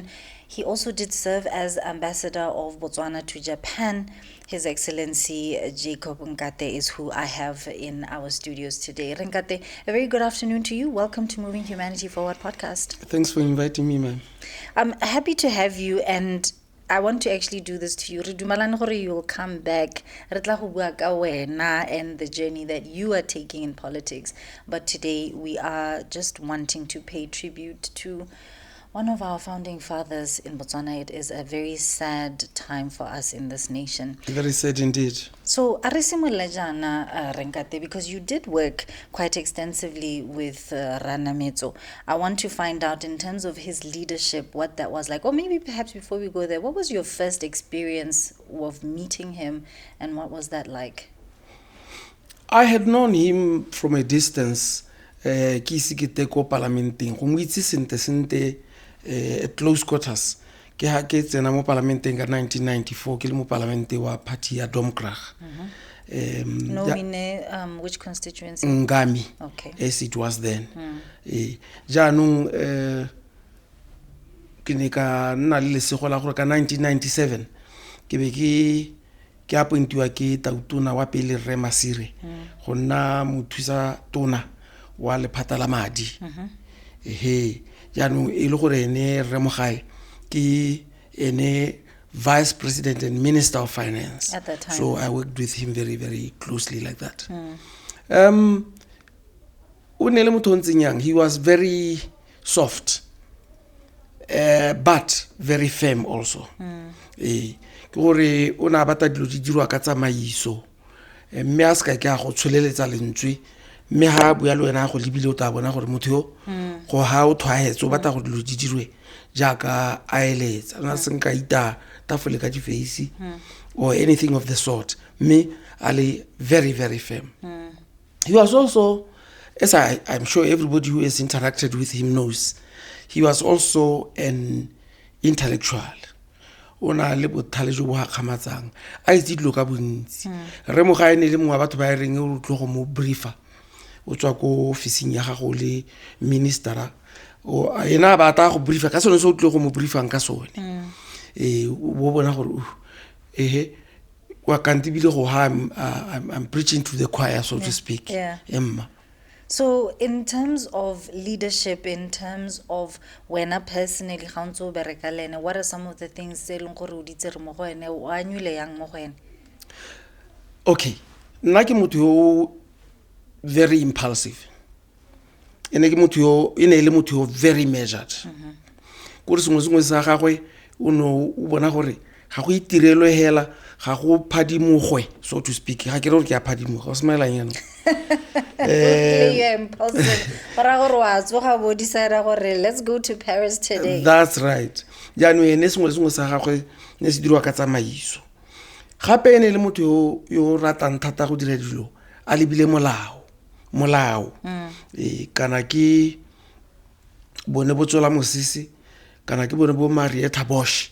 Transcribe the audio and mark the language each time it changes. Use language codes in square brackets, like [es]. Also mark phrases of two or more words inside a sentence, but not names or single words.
[en] He also did serve as Ambassador of Botswana to Japan. His Excellency Jacob Nkate is who I have in our studios today. Nkate, a very good afternoon to you. Welcome to Moving Humanity Forward podcast. Thanks for inviting me, ma'am. I'm happy to have you, and I want to actually do this to you. [tn] Re dumalane gore [en] you'll come back. [tn] Re tla go bua ka wena [en] and the journey that you are taking in politics. But today we are just wanting to pay tribute to one of our founding fathers in Botswana. It is a very sad time for us in this nation. Very sad indeed. So, Nkate, because you did work quite extensively with Ranametso, I want to find out, in terms of his leadership, what that was like. Or maybe perhaps before we go there, what was your first experience of meeting him, and what was that like? I had known him from a distance. [tn] Ki ise ke te ko parlamenteng go mo itse sente [en] at close quarters [tn] ke ha ke tsena mo parlamenteng ka 1994 ke le mo parlamente wa party ya Domkrag. [en] Which constituency? Ngami. Okay. As it was then. [tn] Jaanong ke ne ka nna le lesego la gore ka 1997 ke be ke appointiwa ke tautona wa pele Re Masire go nna mothusa tona wa lephata la madi. Jaanong e le gore ene Re Mogae ke ene [en] Vice President and Minister of Finance at that time. So I worked with him very, very closely like that. He was very soft, but very firm also. [tn] Gore ona bata dilo di dirwa ka tsamaiso. Mme a ska ke a go tsholeletsa lentswe. Me ha bua le wena go lebile o tla bona gore motho yo go ha o thwaetse o batla go dilo di dirwe jaaka a eletsa na senka ita tafole ka di face [en] or anything of the sort. [tn] Me ali [en] very, very firm. He was also, as I'm sure everybody who has interacted with him knows, he was also an intellectual. [tn] Ona le bothale jo bo ha khamatsang a itse dilo ka bontsi. Re Mogae ne le mongwe batho ba reng o tlo go mo briefer o tswa ko officing ya gago le ministera o ena ba ta go briefer ka sone se o tlo go mo briefang ka sone. bo bona gore wa kantibile go ha [en] I'm preaching to the choir, so to speak. Emma. So in terms of leadership, in terms of wena personally, what are some of the things [tn] tse leng gore o di tsere mo go ene o a nyule yang mo go ene? Okay, nna ke motho yo [en] very impulsive. [tn] Ene ke motho yo le motho yo [en] very measured. [tn] Gore sengwe sa gagwe o bona gore ga go itirelo hela, ga go phadimogwe, [en] so to speak. [tn] Ga ke re ke a phadimoga, o smaelang yana. [en] You're impulsive. Let's go to Paris today. That's right. [tn] Jaanong ene sengwe sa gagwe ne se dirwa ka tsamaiso. Gape ene le motho yo ratang thata go dira dilo a lebile molao. Kana ke bone Botswana mosisi, kana ke bone bo Marietta Bosch.